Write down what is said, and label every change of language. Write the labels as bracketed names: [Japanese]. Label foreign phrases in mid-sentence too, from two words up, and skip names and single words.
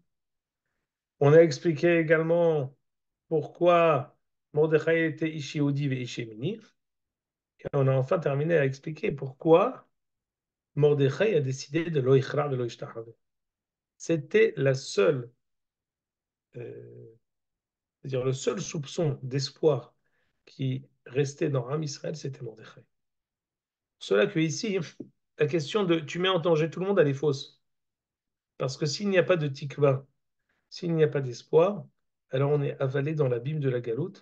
[French] On a expliqué également pourquoi Mordechai était [Hebrew] איש יהודי [French] et [Hebrew] איש ימיני. [French] Et on a enfin terminé à expliquer pourquoi Mordechai a décidé de [Hebrew] לא יכרע ולא ישתחוה. [French] C'était la seule, c'est-à-dire le seul soupçon d'espoir qui restait dans [Hebrew] עם ישראל, [French] c'était Mordechai. Pour cela que ici, la question de tu mets en danger tout le monde, elle est fausse. Parce que s'il n'y a pas de tikva, s'il n'y a pas d'espoir, alors on est avalé dans l'abîme de la galoute.